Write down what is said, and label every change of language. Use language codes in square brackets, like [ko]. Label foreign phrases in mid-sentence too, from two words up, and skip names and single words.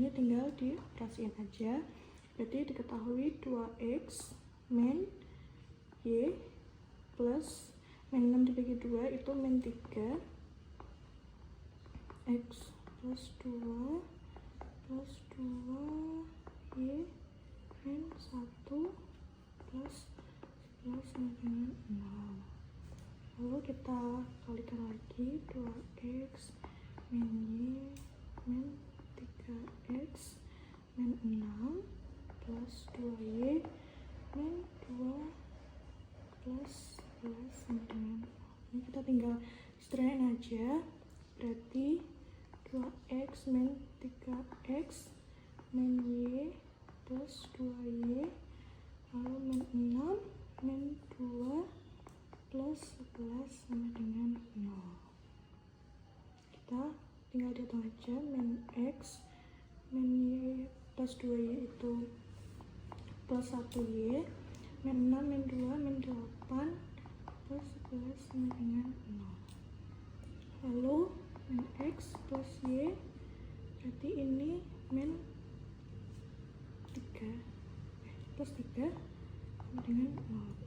[id] Ini tinggal dioperasiin aja. Berarti diketahui 2x min y plus min 6 dibagi 2 itu min 3 x plus 2 plus 2 y min 1 plus 11 sama dengan 0. Lalu kita kalikan lagi 2x min y min 3x min 6 plus 2y min 2 plus 11 sama dengan 0. Ini kita tinggal sederhanain aja. Berarti 2x min 3x min y plus 2y lalu min 6 min 2 plus 11 sama dengan 0. Kita tinggal dihitung aja. Min x min y plus 2y itu plus 1y, min 6 min 2 min 8 plus 11 sama dengan 0. Lalu min x plus y berarti ini min 3 plus 3 sama dengan 0.